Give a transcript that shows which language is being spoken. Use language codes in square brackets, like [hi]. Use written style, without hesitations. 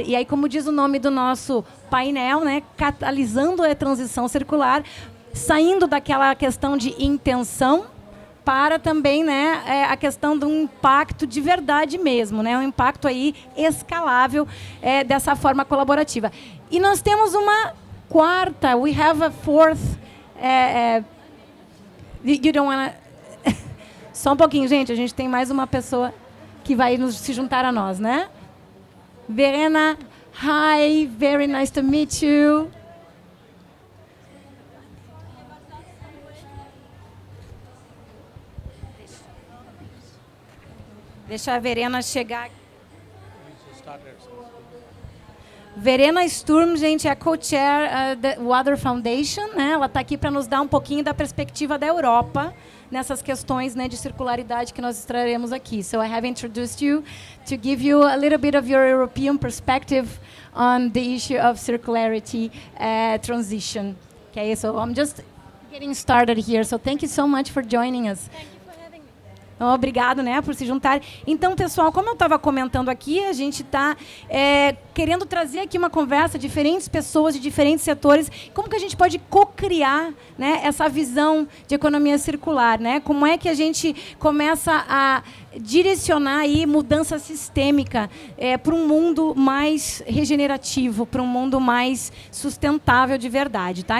[pt] E aí, como diz o nome do nosso painel, né, catalisando a transição circular, saindo daquela questão de intenção para também, né, a questão do impacto de verdade mesmo, né, um impacto aí escalável dessa forma colaborativa. E nós temos uma quarta, [en] we have a fourth, you don't wanna... [pt] Só um pouquinho, gente, a gente tem mais uma pessoa que vai se juntar a nós, né? [en] Verena, hi, very nice to meet you. [pt] Deixa a Verena chegar. Verena Sturm, gente, é co-chair da Water Foundation, né? Ela está aqui para nos dar um pouquinho da perspectiva da Europa nessas questões, né, de circularidade que nós traremos aqui. [en] So I have introduced you to give you a little bit of your European perspective on the issue of circularity transition. Okay, so I'm just getting started here. So thank you so much for joining us. [pt] Obrigado, né, por se juntar. Então, pessoal, como eu estava comentando aqui, a gente está querendo trazer aqui uma conversa, diferentes pessoas de diferentes setores, como que a gente pode co-criar, né, essa visão de economia circular, né? Como é que a gente começa a direcionar aí mudança sistêmica para um mundo mais regenerativo, para um mundo mais sustentável de verdade, tá?